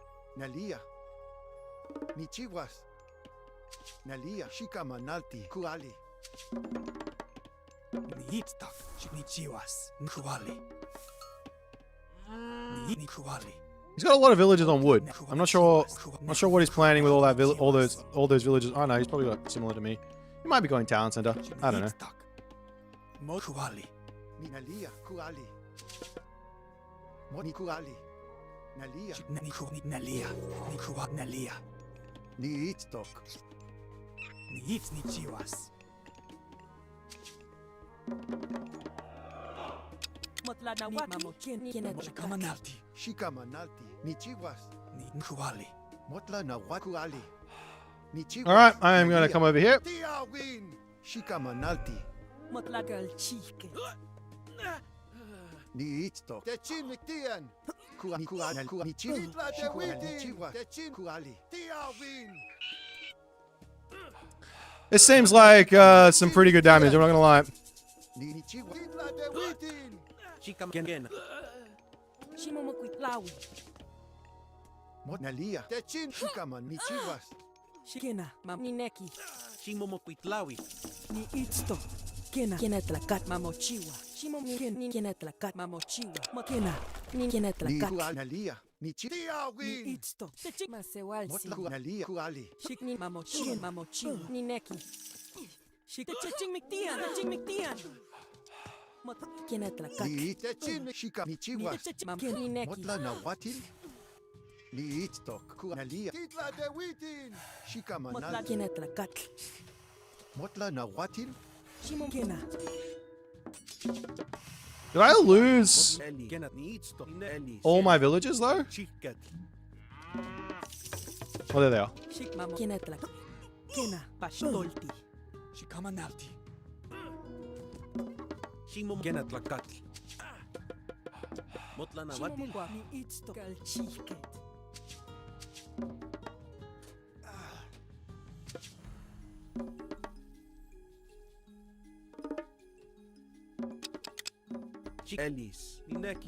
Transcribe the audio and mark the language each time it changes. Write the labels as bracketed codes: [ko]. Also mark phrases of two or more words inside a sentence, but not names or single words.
[nah] Nalia. Nichiwas. Nalia. Shikamanalti. Kuali. Niitstak. Nichiwas. Nkuali. Nikuali. [en] He's got a lot of villages on wood. I'm not sure what he's planning with all that all those villages. Oh no, he's probably got similar to me. He might be going town center. I don't know. [nah] Mokuali. Nalia. Kuali. Moni kuali. Nalia. Nalia. Nikua Nalia. Niitstok. Niits Nichiwas. Shikamanalti. Shikamanalti. Nichiwas. Nkuali. Motla na wakuali. Nichiwas. [en] All right, I am going to come over here. [nah] Tiawin. Shikamanalti. Niitstok. Techin miktian. Kuali. Nichiwas. Nichiwas. Techin kuali. Tiawin. [en] This seems like some pretty good damage. I'm not going to lie. [nah] Nichiwas. Shikaman. Nalia. Techin. Shikaman. Nichiwas. Shikena, mamineki, Shimomokuitlawi. ni itsto. Kena tlakat mamochiwa. Kena tlakat mamochiwa. Kena tlakat. Nalia. Nichiwas. Ni itsto. Masewalsi. Nalia. Kuali. Shikni mamochiwa. Ni neki. Ching miktian. Kena tlakat. Techin. Shika. Nichiwas. Ni neki. Motla na watil. Niitstok. Nalia. Titla de witin. Shikamanalti. Kena tlakat. Motla na watil. Kena. [en] Did I lose all my villages though? Oh, there they are. [nah] Kena tlakat. Kena pastolti. Shikamanalti. Shimomokuitlakat. Motlana watil. Ni itsto. Kalchiket. Elis. Nineki.